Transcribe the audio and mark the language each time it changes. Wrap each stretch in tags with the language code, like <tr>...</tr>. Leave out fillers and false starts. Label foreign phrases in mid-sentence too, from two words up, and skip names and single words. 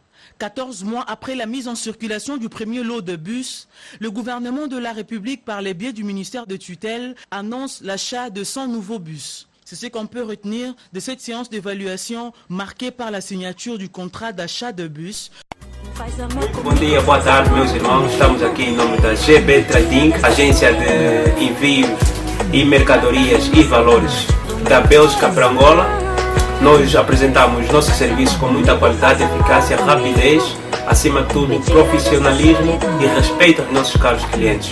<fr>14 mois après la mise en circulation du premier lot de bus, le gouvernement de la République, par le biais du ministère de tutelle, annonce l'achat de 100 nouveaux bus. C'est ce qu'on peut retenir de cette séance d'évaluation marquée par la signature du contrat d'achat de bus.</fr> <pt>Bom dia, boa tarde, meus irmãos. Estamos aqui em nome da GB Trading, agência de envio e mercadorias e valores da Bélgica para Angola. Nós apresentamos nossos serviços com muita qualidade, eficácia, rapidez, acima de tudo, profissionalismo e respeito aos nossos caros clientes.</pt>